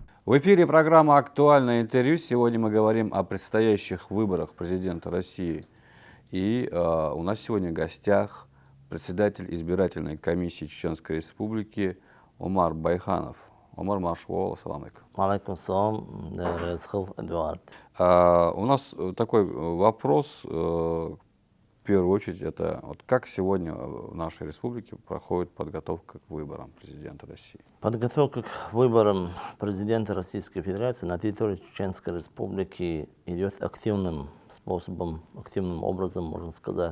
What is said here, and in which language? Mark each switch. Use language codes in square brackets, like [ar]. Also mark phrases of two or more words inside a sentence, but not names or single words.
[ru] В эфире программа «Актуальное интервью». Сегодня мы говорим о предстоящих выборах президента России. И у нас сегодня в гостях председатель избирательной комиссии Чеченской Республики Омар Байханов. Омар Маршвол, [ar] السلام عليكم. عليكم السلام, Резхов Эдуард. [ru] У нас такой вопрос, в первую очередь, это вот как сегодня в нашей республике проходит подготовка к выборам президента России? Подготовка к выборам президента Российской Федерации на территории Чеченской Республики идет активным способом, активным образом, можно сказать.